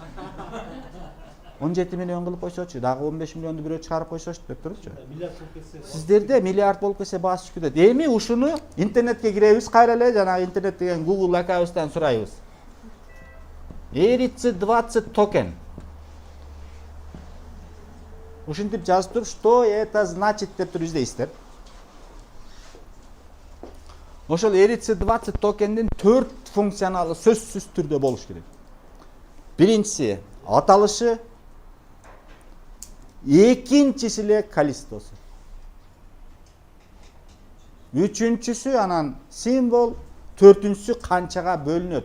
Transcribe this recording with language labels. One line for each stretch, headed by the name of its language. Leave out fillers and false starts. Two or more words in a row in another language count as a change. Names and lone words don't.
Kyrgyz: 17 миллион кылып койсочу, дагы 15 миллионду бирөө чыгарып койсочу деп турчу. Миллиард болуп кетсе. Сиздерде миллиард болуп кетсе баасы түшүп кетет. Эми ушуну интернетке киребиз, кайра эле жанагы интернет деген Google аккаунттан сурайбыз. ERC-20 токен. Ушинтип жазып туруп,
Russian: что это значит
Kyrgyz: деп туруп издейсиздер. Ошол ERC-20 токендин 4 функционалы сөзсүз түрдө болуш керек. Биринчиси аталышы, экинчиси эле калистосу. Үчүнчүсү анан символ, төртүнчүсү канчага бөлүнөт.